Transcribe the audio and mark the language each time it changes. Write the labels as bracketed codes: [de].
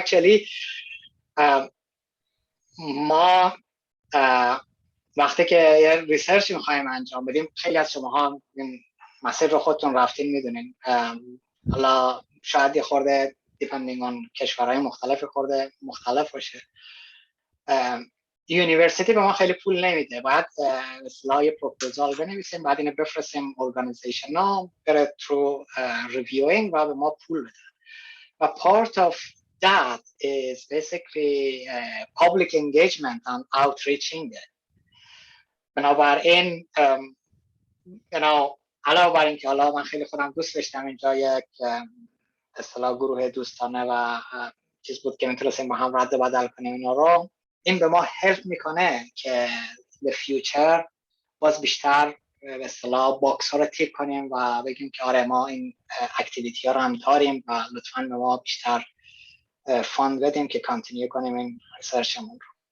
[en] actually [fa] ما وقتی که یه ریسرچ میخوایم انجام بدیم، خیلی از شماها این مسیر رو خودتون رفتین میدونین، حالا شاید یه خورده [en] depending on [fa] کشورهای مختلف خورده مختلف باشه. یونیورسیتی به ما خیلی پول نمیده، باید مثلا یه پروپوزال بنویسیم، بعد اینو بفرستیم ارگانیزیشن ها بره [en] through reviewing [fa] و به ما پول بده. [en] و part of that is basically public engagement and outreaching. [fa] بنابراین علاوه بر این که حالا من خیلی خودم دوست داشتم اینجا یک اصطلاح گروه دوستانه و چیز بود که میتونستیم با هم رد و بدل کنیم اینا رو، این به ما هلپ میکنه که به فیوچر باز بیشتر به اصطلاح باکس ها رو تیک کنیم و بگیم که آره ما این اکتیویتی ها رو هم داریم و لطفاً به ما بیشتر فاند بدیم که کانتینیو کنیم این ریسرچمون رو.